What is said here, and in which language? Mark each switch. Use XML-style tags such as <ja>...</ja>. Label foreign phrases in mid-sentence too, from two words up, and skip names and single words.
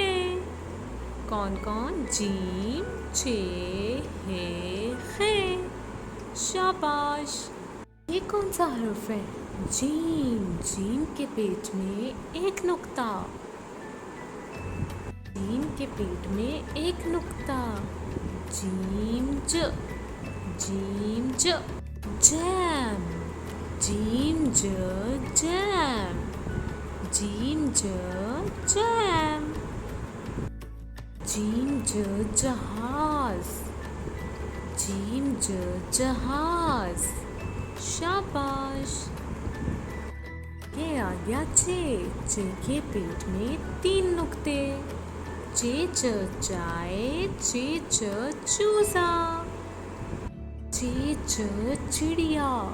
<ur>کون کون؟ جیم، چے، ہے، خے. شاباش. یہ کون سا حرف ہے؟ جیم. جیم کے پیٹ میں ایک نقطہ. جیم کے پیٹ میں ایک نقطہ. جیم ج. جیم ج. جیم. جیم ج جیم. جیم ج جیم. جیم ج جہاز. جیم ج جہاز. شاباش. یہ آ گیا چے. چے کے پیٹ میں 3 نقطے. چے چ چائے. چے چ چوزا. چے چ چڑیا.</ur>